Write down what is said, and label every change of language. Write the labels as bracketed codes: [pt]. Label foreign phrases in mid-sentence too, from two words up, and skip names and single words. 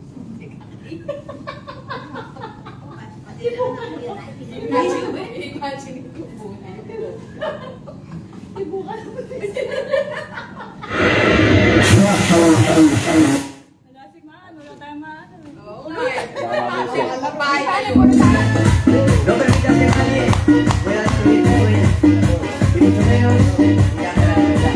[tl] Imagine ko po. Wala si Maan. Wala tayong Maan. Oo nga eh. Ang bahay tayo. [es] No permitas que nadie pueda destruir tu vida, y mucho menos que haga la verdad.